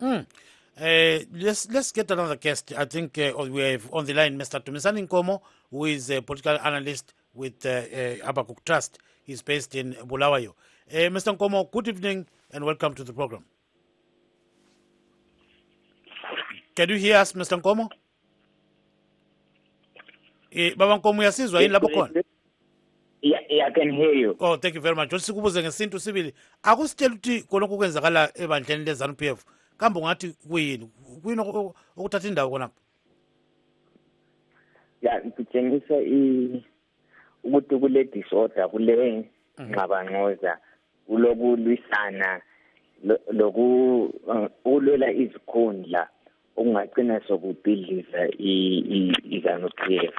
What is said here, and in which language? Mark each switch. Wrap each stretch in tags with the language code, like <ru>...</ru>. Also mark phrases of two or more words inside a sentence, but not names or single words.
<en>Let's get another guest. I think we have on the line Mr. Tumisani Nkomo, who is a political analyst with Abakuk Trust. He's based in Bulawayo. Mr. Nkomo, good evening and welcome to the program. Can you hear us, Mr. Nkomo?</en> <nd>Baba Nkomo yasizwa yini lapho khona?</nd> <en>Yeah, I can hear you. Oh, thank you very much.</en> <nd>Sikubuze ngesintu sibili. Akusitshela ukuthi konke okwenzakala ebandleni leZANU-PF. Kambe ungathi kuyini? Kuyini okuthatha indawo khonapho? Yeah, ngitshengisa ukuthi kule disorder kule ngqabangqoza kulokulwisana ukulwela izikhundla okungagcina sokubhidliza iZANU-PF.</nd>